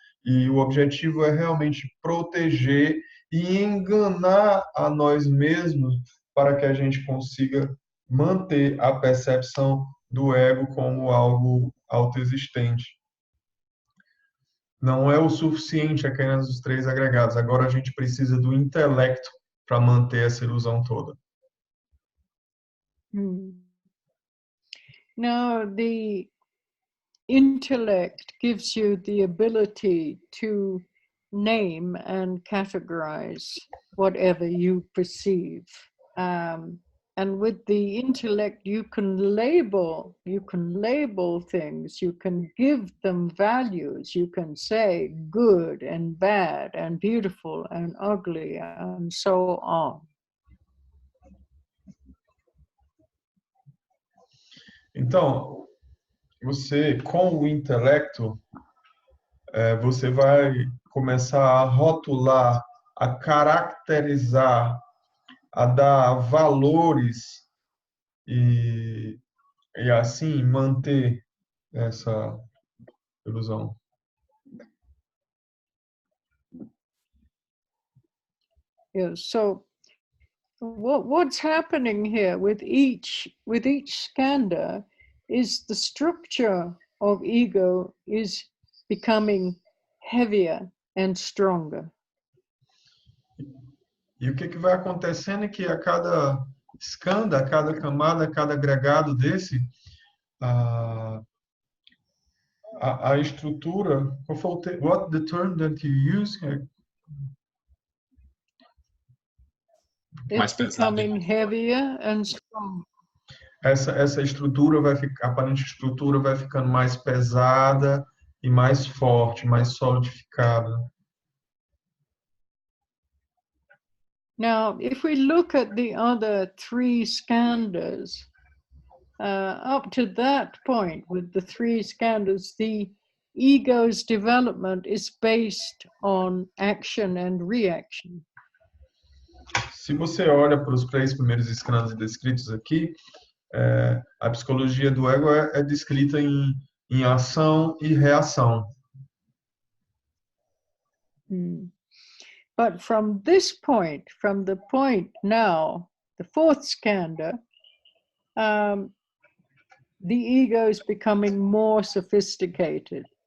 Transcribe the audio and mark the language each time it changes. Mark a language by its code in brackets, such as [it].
[pt] E o objetivo é realmente proteger e enganar a nós mesmos para que a gente consiga manter a percepção do ego como algo autoexistente. Não é o suficiente apenas os 3 agregados. Agora a gente precisa do intelecto para manter essa ilusão toda. [en] Now, the intellect gives you the ability to name and categorize whatever you perceive. And with the intellect, you can label things, you can give them values, you can say good and bad and beautiful and ugly and so on. [pt] Então, você, com o intelecto, você vai começar a rotular, a caracterizar, a dar valores e assim manter essa ilusão. [en] Yes, so what's happening here with each skandha is the structure of ego is becoming heavier and stronger. [pt] E o que vai acontecendo é que a cada skandha, a cada camada, a cada agregado desse, a estrutura, [en] what the term that you use? It's becoming heavier and stronger. [pt] Essa estrutura aparente estrutura vai ficando mais pesada e mais forte, mais solidificada. [en] Now, if we look at the other 3 skandhas, up to that point with the 3 skandhas, the ego's development is based on action and reaction. [pt] Se você olha para os 3 primeiros skandhas descritos aqui, a psicologia do ego é descrita em ação e reação. [en] But from this point, from the point now, the 4th skandha, the ego is becoming more sophisticated.